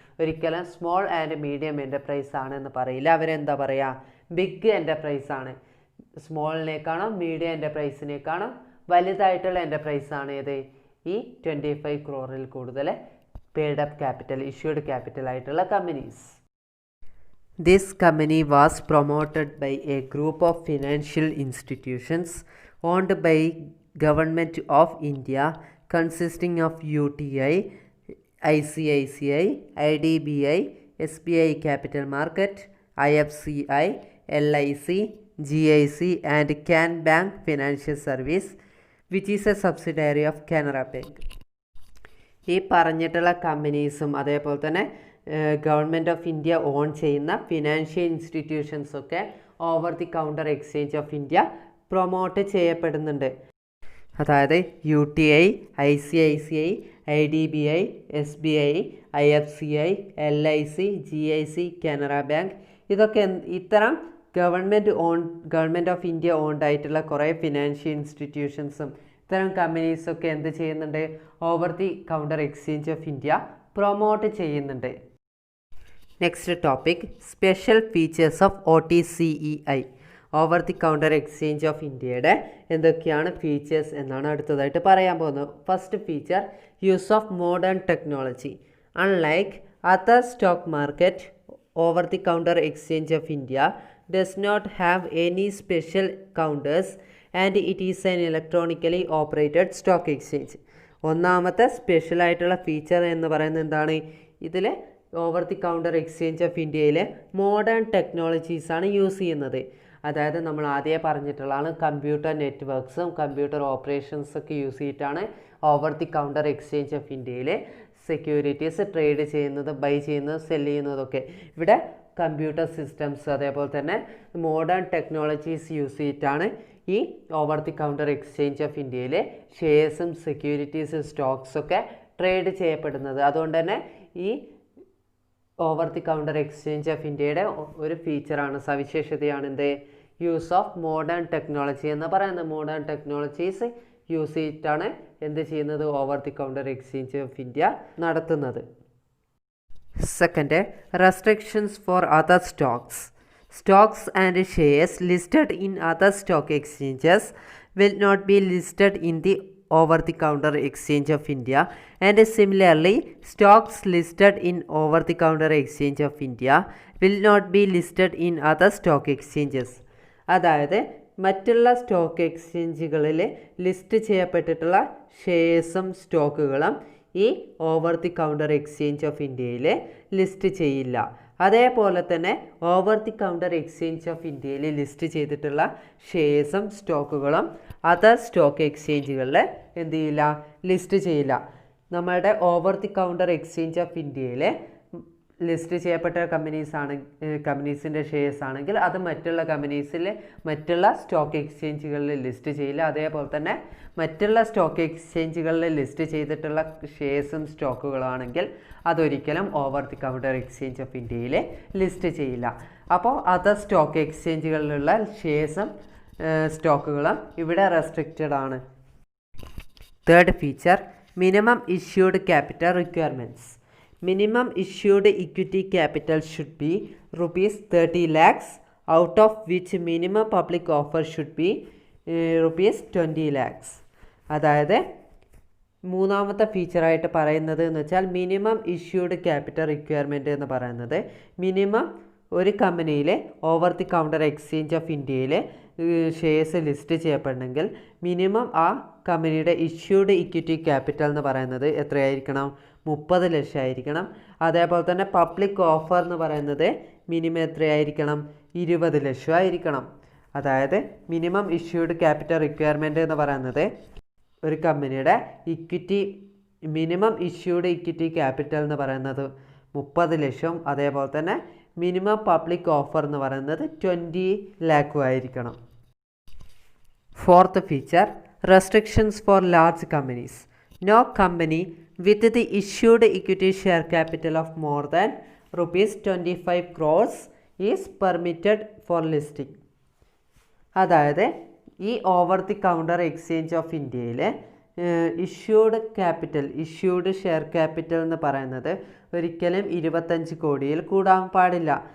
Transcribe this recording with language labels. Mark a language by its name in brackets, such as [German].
[Malayalam] ഒരിക്കലും small and medium enterprise ആണ് എന്ന് പറയില്ല. അവരെന്താ പറയുക? ബിഗ് എൻ്റർപ്രൈസ് ആണ്. സ്മോളിനേക്കാളും മീഡിയം എൻ്റർപ്രൈസിനേക്കാളും വലുതായിട്ടുള്ള എൻ്റർപ്രൈസ് ആണ് ഏത്? ഈ 25 crore കൂടുതൽ paid up capital, issued capital ആയിട്ടുള്ള companies. [English] This company was promoted by a group of financial institutions owned by Government of India consisting of UTI, ICICI, IDBI, SBI Capital Market, IFCI, LIC, GIC and Can Bank Financial Service, which is a subsidiary of Canara Bank. [Malayalam] ഈ പറഞ്ഞിട്ടുള്ള കമ്പനീസും അതേപോലെ തന്നെ government of India on ചെയ്യുന്ന financial ഇൻസ്റ്റിറ്റ്യൂഷൻസൊക്കെ over the counter exchange of India promote ചെയ്യപ്പെടുന്നുണ്ട്. അതായത് UTI, ICICI, IDBI, SBI, IFCI, LIC, GIC, Canara bank, ഇതൊക്കെ ഇത്തരം government of India owned ആയിട്ടുള്ള കുറേ ഫിനാൻഷ്യൽ ഇൻസ്റ്റിറ്റ്യൂഷൻസും ഇത്തരം കമ്പനീസൊക്കെ എന്ത് ചെയ്യുന്നുണ്ട്? Over the counter exchange of India promote ചെയ്യുന്നുണ്ട്. Next topic, special features of OTCEI, over the counter exchange of ഇന്ത്യയുടെ എന്തൊക്കെയാണ് ഫീച്ചേഴ്സ് എന്നാണ് അടുത്തതായിട്ട് പറയാൻ പോകുന്നത്. [English] First feature, use of modern technology. Unlike other stock market, over the counter exchange of India does not have any special counters and it is an electronically operated stock exchange. [Malayalam] ഒന്നാമത്തെ special ആയിട്ടുള്ള feature എന്ന് പറയുന്നത് എന്താണ്? ഇതിൽ over the counter exchange of ഇന്ത്യയിൽ modern ടെക്നോളജീസാണ് use ചെയ്യുന്നത്. അതായത് നമ്മൾ ആദ്യമേ പറഞ്ഞിട്ടുള്ളതാണ്, കമ്പ്യൂട്ടർ നെറ്റ്വർക്ക്സും കമ്പ്യൂട്ടർ ഓപ്പറേഷൻസൊക്കെ യൂസ് ചെയ്തിട്ടാണ് over the counter exchange of ഇന്ത്യയിൽ സെക്യൂരിറ്റീസ് ട്രേഡ് ചെയ്യുന്നതും ബൈ ചെയ്യുന്നതും സെൽ ചെയ്യുന്നതൊക്കെ. ഇവിടെ കമ്പ്യൂട്ടർ സിസ്റ്റംസ് അതേപോലെ തന്നെ മോഡേൺ ടെക്നോളജീസ് യൂസ് ചെയ്തിട്ടാണ് ഈ over the counter exchange of ഇന്ത്യയിൽ ഷെയർസും സെക്യൂരിറ്റീസും സ്റ്റോക്സൊക്കെ ട്രേഡ് ചെയ്യപ്പെടുന്നത്. അതുകൊണ്ട് തന്നെ ഈ over the counter exchange of ഇന്ത്യയുടെ ഒരു ഫീച്ചറാണ്, സവിശേഷതയാണ് എന്ത്? യൂസ് ഓഫ് മോഡേൺ ടെക്നോളജി എന്ന് പറയുന്നത്. മോഡേൺ ടെക്നോളജീസ് യൂസ് ചെയ്തിട്ടാണ് എന്ത് ചെയ്യുന്നത്, over the counter exchange of India നടത്തുന്നത്. [English] Second, restrictions for other stocks. Stocks and shares listed in other stock exchanges will not be listed in the over-the-counter exchange of India, and similarly stocks listed in over-the-counter exchange of India will not be listed in other stock exchanges. [Malayalam] അതായത് മറ്റുള്ള stock എക്സ്ചേഞ്ചുകളിൽ list ചെയ്യപ്പെട്ടിട്ടുള്ള ഷെയർസും സ്റ്റോക്കുകളും ഈ over the counter exchange of ഇന്ത്യയിൽ list ചെയ്യില്ല. അതേപോലെ തന്നെ over the counter exchange of ഇന്ത്യയിൽ list ചെയ്തിട്ടുള്ള ഷെയർസും സ്റ്റോക്കുകളും other stock എക്സ്ചേഞ്ചുകളിൽ എന്ത് ചെയ്യില്ല, ലിസ്റ്റ് ചെയ്യില്ല. നമ്മളുടെ over the counter exchange of ഇന്ത്യയിൽ ലിസ്റ്റ് ചെയ്യപ്പെട്ട കമ്പനീസിൻ്റെ ഷെയർസ് ആണെങ്കിൽ അത് മറ്റുള്ള മറ്റുള്ള സ്റ്റോക്ക് എക്സ്ചേഞ്ചുകളിൽ ലിസ്റ്റ് ചെയ്യില്ല. അതേപോലെ തന്നെ മറ്റുള്ള സ്റ്റോക്ക് എക്സ്ചേഞ്ചുകളിൽ ലിസ്റ്റ് ചെയ്തിട്ടുള്ള ഷെയർസും സ്റ്റോക്കുകളാണെങ്കിൽ അതൊരിക്കലും over the counter exchange of ഇന്ത്യയിൽ ലിസ്റ്റ് ചെയ്യില്ല. അപ്പോൾ അതർ സ്റ്റോക്ക് എക്സ്ചേഞ്ചുകളിലുള്ള ഷെയർസും സ്റ്റോക്കുകളും ഇവിടെ റെസ്ട്രിക്റ്റഡ് ആണ്. [English] Third feature, minimum issued capital requirements. Minimum issued equity capital should be rupees 30 lakhs, out of which minimum public offer should be rupees 20 lakhs. [Malayalam] അതായത് മൂന്നാമത്തെ ഫീച്ചറായിട്ട് പറയുന്നത് എന്ന് വെച്ചാൽ മിനിമം ഇഷ്യൂഡ് ക്യാപിറ്റൽ റിക്വയർമെൻറ്റ് എന്ന് പറയുന്നത് minimum ഒരു കമ്പനിയിൽ over the counter exchange of ഇന്ത്യയിൽ ഷെയർസ് ലിസ്റ്റ് ചെയ്യപ്പെടണമെങ്കിൽ മിനിമം ആ കമ്പനിയുടെ ഇഷ്യൂഡ് ഇക്വിറ്റി ക്യാപിറ്റൽ എന്ന് പറയുന്നത് എത്രയായിരിക്കണം, 30 ലക്ഷം ആയിരിക്കണം. അതേപോലെ തന്നെ പബ്ലിക് ഓഫർ എന്ന് പറയുന്നത് മിനിമം എത്രയായിരിക്കണം, 20 ലക്ഷം ആയിരിക്കണം. അതായത് മിനിമം ഇഷ്യൂഡ് ക്യാപിറ്റൽ റിക്വയർമെൻറ്റ് എന്ന് പറയുന്നത് ഒരു കമ്പനിയുടെ മിനിമം ഇഷ്യൂഡ് ഇക്വിറ്റി ക്യാപിറ്റൽ എന്ന് പറയുന്നത് 30 ലക്ഷം. അതേപോലെ തന്നെ മിനിമം പബ്ലിക് ഓഫർ എന്ന് പറയുന്നത് 20 ലാഖും ആയിരിക്കണം. [English] Fourth feature, restrictions for large companies. No company with the issued equity share capital of more than rupees 25 crores is permitted for listing. [Malayalam] അതായത് ഈ over the counter exchange of ഇന്ത്യയിൽ issued share capital എന്ന് പറയുന്നത് ഒരിക്കലും 25 കോടിയിൽ കൂടാൻ പാടില്ല.